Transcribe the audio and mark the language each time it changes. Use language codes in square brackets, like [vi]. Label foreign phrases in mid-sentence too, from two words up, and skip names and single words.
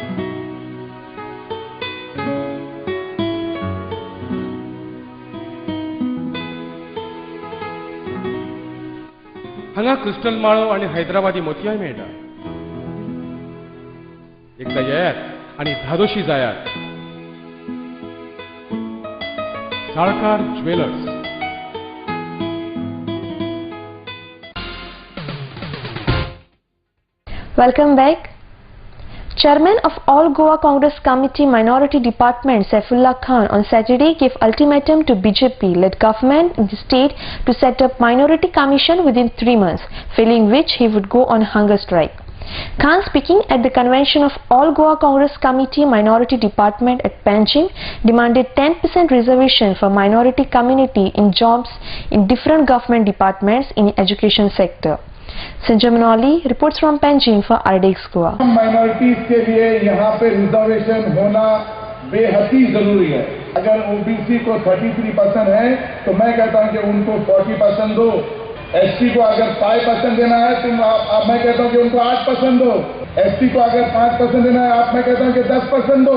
[kok] हांगा क्रिस्टल माळो आनी हैदराबादी मोतयाय मेळटा. एकदां येयात आनी धादोशी जायात. साळकार ज्वेलर्स. [en] Welcome back. Chairman of All Goa Congress Committee Minority Department Saifullah Khan on Saturday gave ultimatum to BJP-led government in the state to set up minority commission within 3 months, failing which he would go on hunger strike. Khan, speaking at the convention of All Goa Congress Committee Minority Department at Panjim, demanded 10% reservation for minority community in jobs in different government departments in education sector. Sanjay Manauli reports from Panjim for RDX Goa. [hi] माइनॉरिटीज के लिए यहाँ पे रिजर्वेशन होना बेहद ही जरूरी है. अगर ओबीसी को 33% है तो मैं कहता हूँ कि उनको 40% दो. एसटी को अगर 5% देना है तो मैं कहता हूँ कि उनको 8% दो. एसटी को अगर 5% देना है मैं कहता हूँ कि 10% दो.